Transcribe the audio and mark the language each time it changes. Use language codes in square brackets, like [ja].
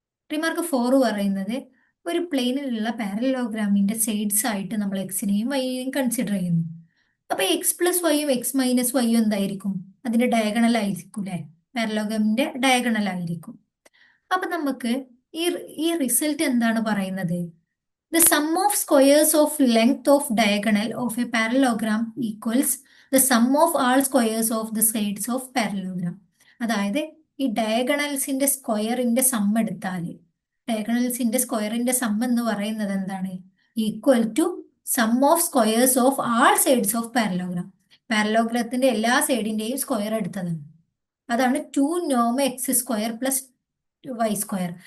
[ml] Remark 4 പറയുന്നത് ഒരു പ്ലെയിനിലുള്ള പാരലോഗ്രാമിന്റെ sides ആയിട്ട് നമ്മൾ എക്സിനെയും വൈയെയും കൺസിഡർ ചെയ്യുന്നു. അപ്പൊ എക്സ് പ്ലസ് വൈയും എക്സ് മൈനസ് വൈയും എന്തായിരിക്കും? അതിന്റെ ഡയഗണൽ ആയിരിക്കും അല്ലെ? പാരലോഗ്രാമിന്റെ ഡയഗണൽ ആയിരിക്കും. അപ്പൊ നമുക്ക് ഈ റിസൾട്ട് എന്താണ് പറയുന്നത്? [en] The sum of squares of length of diagonal of a parallelogram equals the sum of all squares of the sides of parallelogram. [ml] അതായത് ഈ ഡയഗണൽസിന്റെ സ്ക്വയറിന്റെ സം എടുത്താൽ ഡയഗണൽസിന്റെ സ്ക്വയറിന്റെ സം എന്ന് പറയുന്നത് എന്താണ്? [en] Equal to sum of squares of all sides of parallelogram. [ml] പാരലോഗ്രത്തിന്റെ എല്ലാ സൈഡിന്റെയും square എടുത്തതാണ്. അതാണ് 2 നോം X square plus Y square.